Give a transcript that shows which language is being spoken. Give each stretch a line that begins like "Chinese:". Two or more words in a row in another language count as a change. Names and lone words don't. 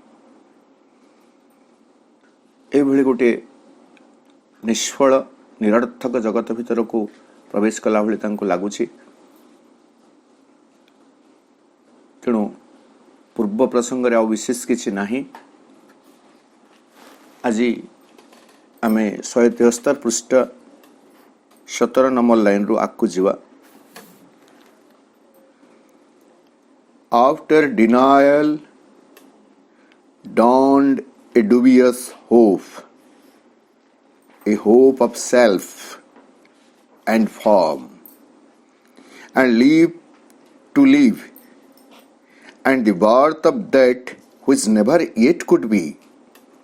Odia: ଏଇଭଳି ଗୋଟିଏ ନିଷ୍ଫଳ ନିରର୍ଥକ ଜଗତ ଭିତରକୁ ପ୍ରବେଶ କଲା ଭଳି ତାଙ୍କୁ ଲାଗୁଛି। ତେଣୁ ପୂର୍ବ ପ୍ରସଙ୍ଗରେ ଆଉ ବିଶେଷ କିଛି ନାହିଁ। ଆଜି ଆମେ 173 ପୃଷ୍ଠା 17 ନମ୍ବର ଲାଇନ୍ରୁ ଆଗକୁ ଯିବା।
English: After denial dawned a dubious hope, a hope of self and form, and live to live, and the birth of that which never yet could be,